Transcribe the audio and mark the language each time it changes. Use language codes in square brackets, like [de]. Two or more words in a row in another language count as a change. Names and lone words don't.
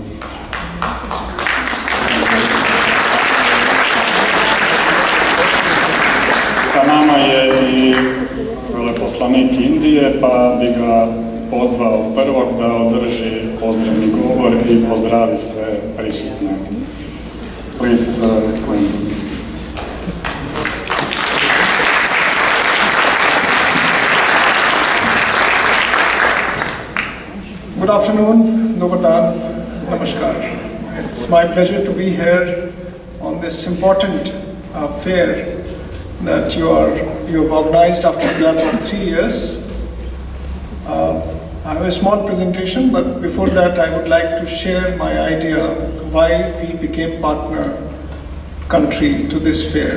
[hr] Sa nama je i veleposlanik Indije, pa bi ga pozvao prvog da održi pozdravni govor i pozdravi sve prisutne. [en] Please, Queen. Good afternoon, [hr] dobar dan, [en] namaskar. It's my pleasure to be here on this important fair that you have organized after a gap of 3 years. I have a small presentation, but before that I would like to share my idea why we became partner country to this fair.